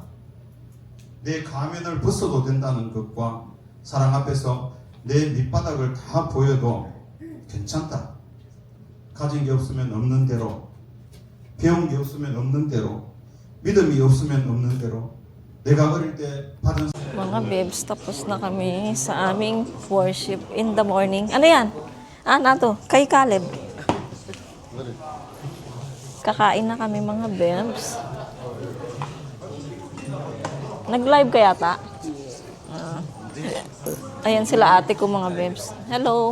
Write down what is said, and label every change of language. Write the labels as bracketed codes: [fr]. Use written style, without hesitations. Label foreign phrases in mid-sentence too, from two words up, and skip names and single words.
[ko] 내 가면을 벗어도 된다는 것과 사랑 앞에서 내 밑바닥을 다 보여도 괜찮다. 가진 게 없으면 없는 대로, 배운 게 없으면 없는 대로, 믿음이 없으면 없는 대로, 내가 어릴 때 받은 [tl] Mga bebs, tapos na kami sa aming [en] worship in the morning. [tl] Ano yan? Nato, kay Caleb. Kakain na kami mga bebs. [ceb] Nag-live kaya ta? [tl] Ayan sila ate ko mga bebs. Hello.